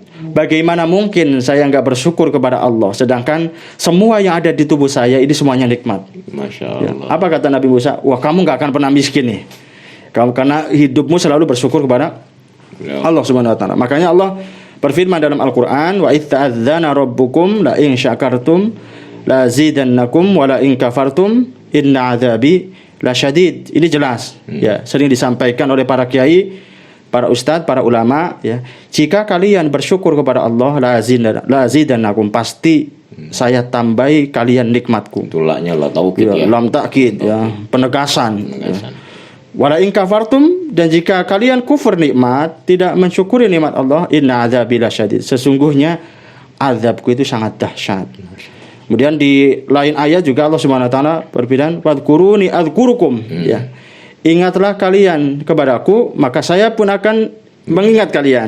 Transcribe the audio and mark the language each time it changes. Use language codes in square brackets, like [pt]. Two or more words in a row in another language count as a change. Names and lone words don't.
[id] Bagaimana mungkin saya nggak bersyukur kepada Allah, sedangkan semua yang ada di tubuh saya ini semuanya nikmat. Masya Ya. Allah. Apa kata Nabi Musa? Wah, kamu nggak akan pernah miskin nih. Kamu karena hidupmu selalu bersyukur kepada Ya. Allah [ar] سبحانه وتعالى. [id] Makanya Allah berfirman dalam Al-Quran, [ar] وإذ تأذن ربكم لئن شكرتم لأزيدنكم ولئن كفرتم إن عذابي لشديد. [id] Ini jelas, ya, sering disampaikan oleh para kiai, para ustadz, para ulama, ya. Jika kalian bersyukur kepada Allah, [ar] لأزيدنكم, [id] pasti saya tambahi kalian nikmatku. Tulaknya lah taukid Ya, ya. [ar] لام توكيد, [id] ya, penegasan. Penegasan. [ar] ولئن كفرتم, [id] dan jika kalian kufur nikmat, tidak mensyukuri nikmat Allah, [ar] إن عذابي لشديد, [id] sesungguhnya azabku itu sangat dahsyat. Kemudian di lain ayat juga Allah [ar] سبحانه وتعالى [id] berfirman, [ar] "فاذكروني أذكركم." [id] Ya. Ingatlah kalian kepadaku, maka saya pun akan mengingat kalian.